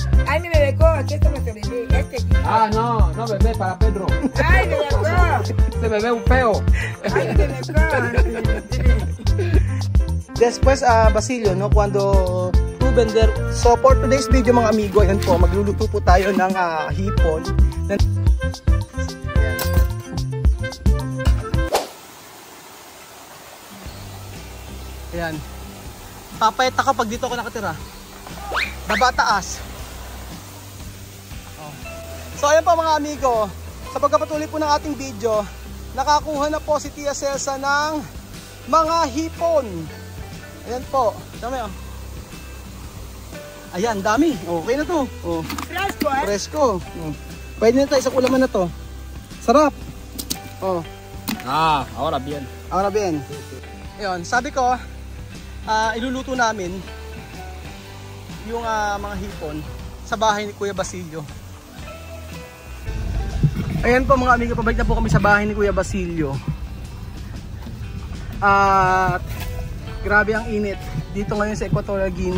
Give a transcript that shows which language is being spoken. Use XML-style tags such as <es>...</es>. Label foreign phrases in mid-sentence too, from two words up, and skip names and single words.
<es>Ay, mi bebé co, aquí está nuestro bebé, este chico. Ah, no, no bebé, para Pedro. Ay, bebé co. Este bebé es un feo. Ay, bebé co. Después, Basilio, no, cuando tu vender.</es> <tl>So,</tl> <en>for today's video,</en> <tl>mga amigo, ayan po, magluluto po tayo ng hipon. Ayan. Papayat ako pag dito ako nakatira. Baba taas. Oh. So, ayan po mga amigo. Sa pagkapatuloy po ng ating video, nakakuha na po si Tia Celsa ng mga hipon. Ayan po. Dami oh. Ayan, dami. Okay na to. Oh.</tl> <es>Fresco, eh? Fresco. Oh.</es> <tl>Pwede na tayo sa ulaman na to. Sarap. Oh.</tl> <es>Ah, ahora bien. Ahora bien.</es> <tl>Ayun, sabi ko, iluluto namin yung mga hipon sa bahay ni Kuya Basilio. Ayan po mga amigo, pabalik na po kami sa bahay ni Kuya Basilio. At grabe ang init dito ngayon sa Equatorial Guinea.</tl>